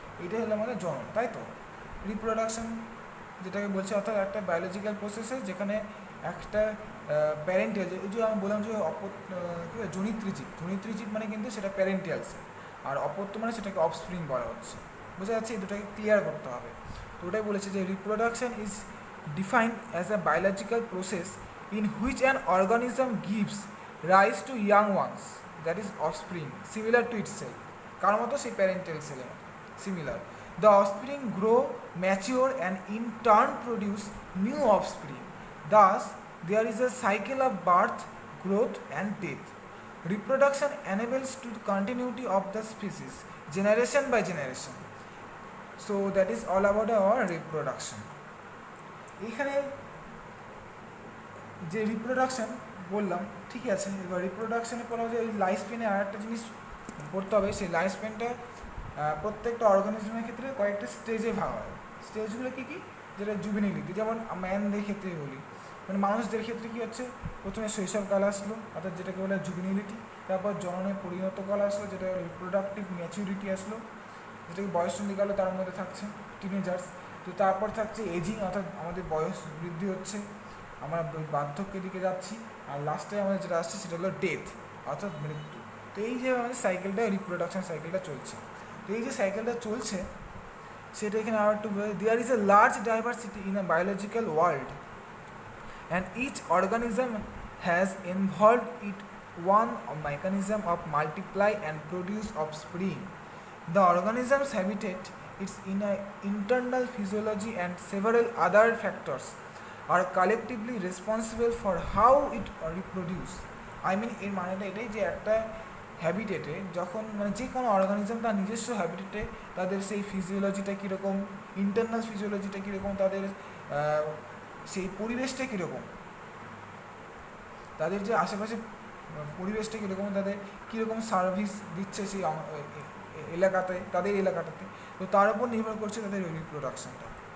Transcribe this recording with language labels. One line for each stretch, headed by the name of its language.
Bangla: এটাই হলো আমাদের জনন, তাই তো। রিপ্রোডাকশন যেটাকে বলছে, অর্থাৎ একটা বায়োলজিক্যাল প্রসেসে যেখানে একটা প্যারেন্টিয়াল, এই যে আমি বললাম যে জনিত্রী জীব মানে কিন্তু সেটা প্যারেন্টিয়াল সেল, আর অপত্য মানে সেটাকে অফস্প্রিং বলা হচ্ছে। বোঝা যাচ্ছে, এই দুটাকে ক্লিয়ার করতে হবে। তো ওটাই বলেছে যে
English: Reproduction is defined as a biological process in which an organism gives rise to young ones, that is offspring, similar to itself.
Bangla: কার মতো, সেই প্যারেন্টাল সেলের মতো similar.
English: The offspring grow, mature and in turn produce new offspring. Thus, there is a cycle of birth, growth and death. Reproduction enables to the continuity of the species, generation by generation. So that is all about our reproduction.
Bangla: এখানে যে reproduction বললাম, ঠিকই আছে। এবার রিপ্রোডাকশানের পরে যে এই life স্প্যানে আর একটা জিনিস করতে হবে, সেই লাইফ স্প্যানটা প্রত্যেকটা অর্গানিজমের ক্ষেত্রে কয়েকটা স্টেজে ভাগ হয়। স্টেজগুলো কী কী, যেটা জুবিনিলিটি, যেমন ম্যানদের ক্ষেত্রে বলি, মানে মানুষদের ক্ষেত্রে কী হচ্ছে, প্রথমে শৈশবকাল আসলো, অর্থাৎ যেটাকে বলে জুবিনিলিটি, তারপর জননের পরিণতকাল আসলো, যেটা রিপ্রোডাক্টিভ ম্যাচুরিটি আসলো, যেটাকে বয়ঃসন্ধিকালও তার মধ্যে থাকছে, টিনেজার্স। তো তারপর থাকছে এজিং, অর্থাৎ আমাদের বয়স বৃদ্ধি হচ্ছে, আমরা বার্ধক্যের দিকে যাচ্ছি, আর লাস্টে আমাদের যেটা আসছে সেটা হলো ডেথ, অর্থাৎ মৃত্যু। তো এই যে আমাদের সাইকেলটা, রিপ্রোডাকশন সাইকেলটা চলছে, তো এই যে সাইকেলটা চলছে সেটা এখানে আর একটু,
English: There is a large diversity in a biological world and each organism has involved it one mechanism of multiply and produce offspring. The organism's habitat, its internal physiology and several other factors are collectively responsible for how it reproduce. I mean,
Bangla: এর মানেটা এটাই যে একটা হ্যাবিটেটে যখন, মানে যে কোনো organism তার নিজস্ব হ্যাবিটেটে তাদের সেই ফিজিওলজিটা কীরকম, ইন্টারনাল ফিজিওলজিটা কীরকম, তাদের সেই পরিবেশটা কীরকম, তাদের যে আশেপাশে পরিবেশটা কীরকম, তাদের কীরকম সার্ভিস দিচ্ছে সেই এলাকাতে, তাদের এলাকাটাতে, তো তার উপর নির্ভর করছে তাদের রিপ্রোডাকশানটা।